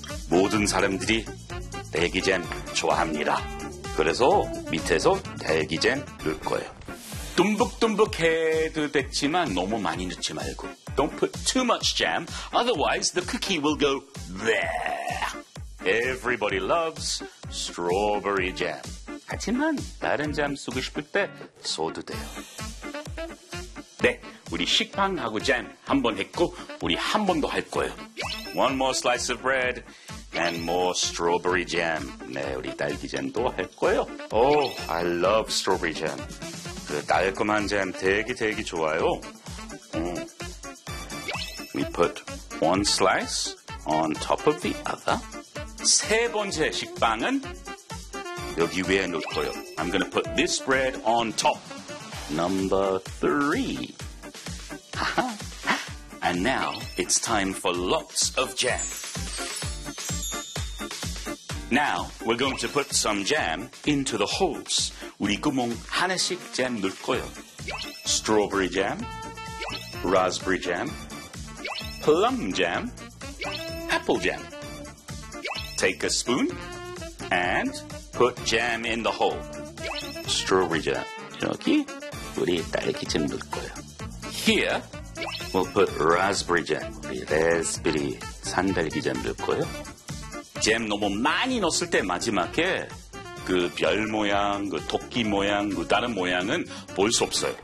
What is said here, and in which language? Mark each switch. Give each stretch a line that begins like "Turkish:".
Korean: 모든 사람들이 딸기잼 좋아합니다. 그래서 밑에서 딸기잼 넣을 거예요. 듬뿍듬뿍해도 됐지만 너무 많이 넣지 말고.
English: Don't put too much jam, otherwise the cookie will go there. Everybody loves strawberry jam.
Korean: 하지만 다른 잼 쓰고 싶을 때 써도 돼요. 네, 우리 식빵하고 잼 한번 했고 우리 한 번 더 할 거예요.
English: One more slice of bread and more strawberry jam.
Korean: 네, 우리 딸기잼도 할 거예요.
English: Oh, I love strawberry jam.
Korean: 그 달콤한 잼 되게 되게 좋아요.
English: We put one slice on top of the other.
Korean: 세 번째 식빵은 여기 위에 놓을 거예요.
English: I'm gonna put this bread on top. Number three. And now it's time for lots of jam. Now we're going to put some jam into the holes.
Korean: 우리 구멍 하나씩 잼 넣을 거예요.
English: Strawberry jam, raspberry jam, plum jam, apple jam. Take a spoon and put jam in the hole. Strawberry jam.
Korean: 여기 우리 딸기잼 넣을 거예요.
English: Here we'll put raspberry jam.
Korean: 우리 raspberry 산딸기잼 넣을 거예요. 잼 너무 많이 넣었을 때 마지막에 그 별 모양, 그 토끼 모양, 그 다른 모양은 볼 수 없어요.